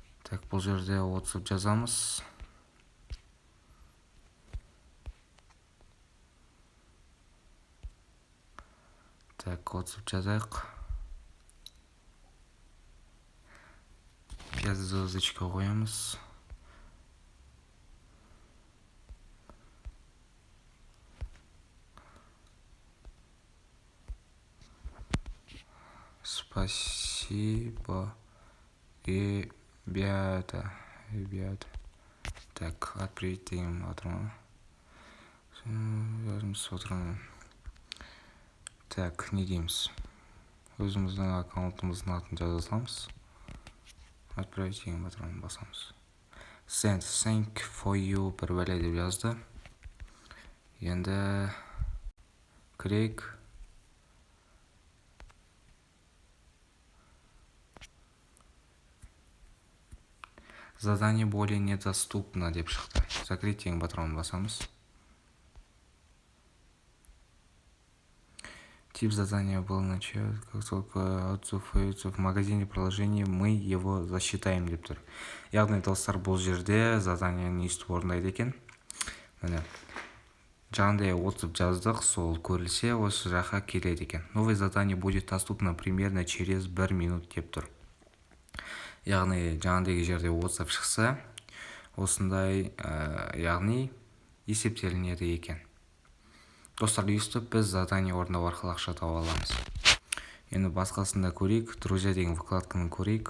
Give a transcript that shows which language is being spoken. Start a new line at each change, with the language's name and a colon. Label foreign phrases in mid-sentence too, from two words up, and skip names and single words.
Kazakh: Так, бұл жерде WhatsApp жазамыз. Так, WhatsApp жазайық.
Russian: Пять звездочка
Kazakh: қоямыз.
Russian: Спасибо, ребята.
Kazakh: Так, отправить деген батырман. Так, не дейміз. Өзіміздің аккаунтымыздың атын жаза саламыз. Отправить деген батырман басамыз.
English: Send, thank for you
Kazakh: бір бәле деп жазды. Енді кірейік.
Russian: Задание более недоступно
Kazakh: деп шықты. Закрыть деген батырман басамыз.
Russian: Тип задания был начат, как только отзыв появится в магазине приложений, мы его засчитаем
Kazakh: деп тұр. Яғни достар, бұл жерде заданияны естіп орындайды екен. Міне, жаңағыдай отзыв жаздық, сол көрілсе осы жаққа келеді екен.
Russian: Новое задание будет доступно примерно через 1 минут
Kazakh: деп тұр. Яғни жаңағыдай жерде отзыв шықса, осындай яғни есептелінеді екен. Достар, естіп біз задание орындау арқылы ақша тауып аламыз. Енді басқасында көрейік. Друзья деген вкладканы көрейік.